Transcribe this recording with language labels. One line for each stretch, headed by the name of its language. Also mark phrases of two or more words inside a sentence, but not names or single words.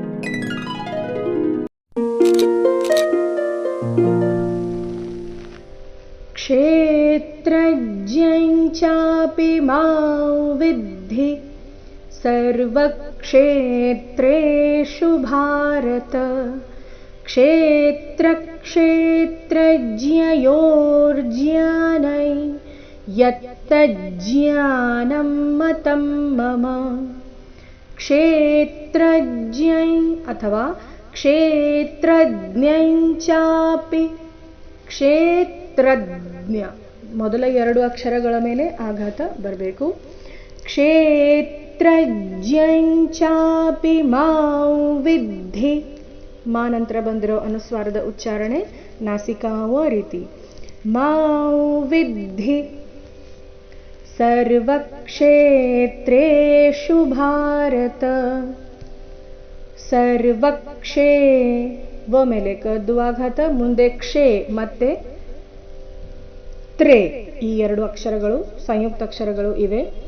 Sanskrit: क्षेत्रज्ञञ्चापि मां विद्धि सर्वक्षेत्रेषु भारत। क्षेत्रक्षेत्रज्ञयोर्ज्ञानै यत्तज्ज्ञानं मतं मम। क्षेत्रज्ञै अथवा ಕ್ಷೇತ್ರಜ್ಞಂಚಾಪಿ ಕ್ಷೇತ್ರಜ್ಞ
Kannada: ಮೊದಲ ಎರಡು ಅಕ್ಷರಗಳ ಮೇಲೆ ಆಘಾತ ಬರಬೇಕು.
Sanskrit: ಕ್ಷೇತ್ರಜ್ಞಂಚಾಪಿ ಮಾಂ ವಿದ್ಧಿ,
Kannada: ಮಾ ನಂತರ ಬಂದಿರೋ ಅನುಸ್ವಾರದ ಉಚ್ಚಾರಣೆ ನಾಸಿಕಾವ ರೀತಿ.
Sanskrit: ಮಾಂ ವಿದ್ಧಿ ಸರ್ವಕ್ಷೇತ್ರೇಷು ಭಾರತ.
Kannada: ಸರ್ವಕ್ಷೇ ವ ಮೇಲೆ ಕದ್ದು ಆಘಾತ, ಮುಂದೆ ಕ್ಷೇ ಮತ್ತೆ ತ್ರೇ ಈ ಎರಡು ಅಕ್ಷರಗಳು ಸಂಯುಕ್ತ ಅಕ್ಷರಗಳು ಇವೆ.